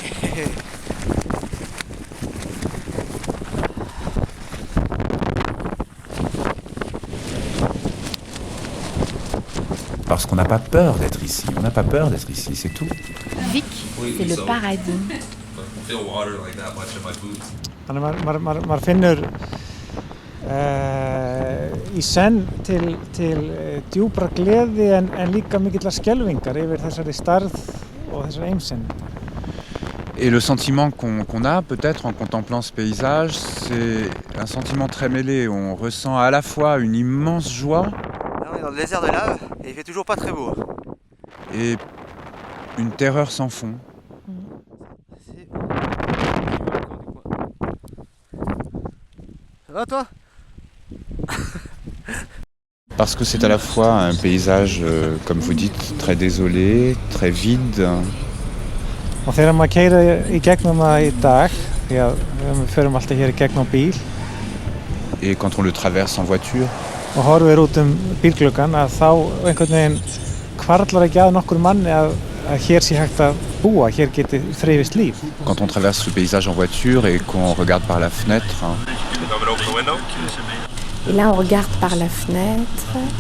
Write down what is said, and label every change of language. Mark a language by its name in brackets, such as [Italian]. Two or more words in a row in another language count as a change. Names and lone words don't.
[French] Parce qu'on n'a pas peur d'être ici, on n'a pas peur d'être ici, c'est tout. Vik, c'est le paradis. [Icelandic] Maður finnur í senn til djúpra gleði en líka mikillar skelfingar yfir þessari stærð og þessari einsemd. [French] Et le sentiment qu'on a peut-être en contemplant ce paysage, c'est un sentiment très mêlé. On ressent à la fois une immense joie. Là, on est dans le désert de lave et il fait toujours pas très beau. Et une terreur sans fond. Ça va toi? Parce que c'est à la fois un paysage, comme vous dites, très désolé, très vide. [Icelandic] Og þegar maður keyrir í gegnum það í dag, því að við förum alltaf hér í gegnum bíl. [French] Et quand on le traverse en voiture. [Icelandic] Og horfir út bílgluggann að þá einhvern veginn hvarflar ekki að nokkur manni að hér sé hægt að búa, hér geti þrifist líf. [French] Quand on traverse le paysage en voiture et qu'on regarde par la fenêtre. Et là, on regarde par la fenêtre.